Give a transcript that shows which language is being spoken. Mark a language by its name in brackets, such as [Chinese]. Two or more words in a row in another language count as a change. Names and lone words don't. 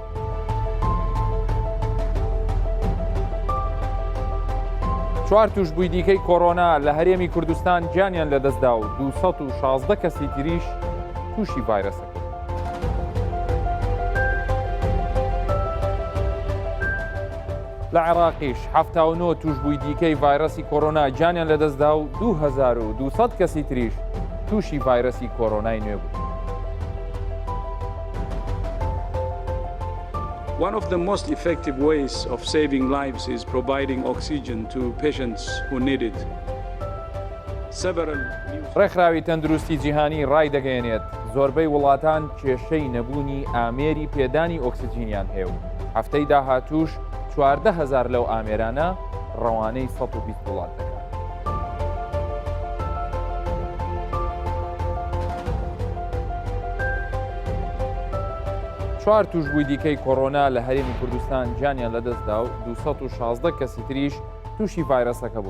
[Central Kurdish] چوار توشبووی دیکەی کۆڕۆنا لە هەرێمی کوردستان گیانیان لەدەستدا و 216 کەسی تریش تووشی ڤایرەسەکە. لە عێراقیش 79 توشبووی دیکەی ڤایرەسی کۆڕۆنا گیانیان لەدەستدا و 2200 کەسی تریش تووشی ڤایرەسی کۆڕۆنای نوێ بوو. [English] One of the most effective ways of saving lives is providing oxygen to patients who need it. [Central Kurdish] ڕێکخراوی تەندروستی جیهانی ڕای دەگەیەنێت زۆربەی وڵاتان کێشەی نەبوونی ئامێری پێدانی ئۆکسجینیان هەیە و هەفتەی داهاتووش 14,000 لەو ئامێرانە ڕەوانەی 120 وڵات دەکات. چوار توشبووی دیکەی کۆڕۆنا لە هەرێمی کوردستان گیانیان لەدەستدا و 216 کەسی تریش تووشی ڤایرەسەکە بوون.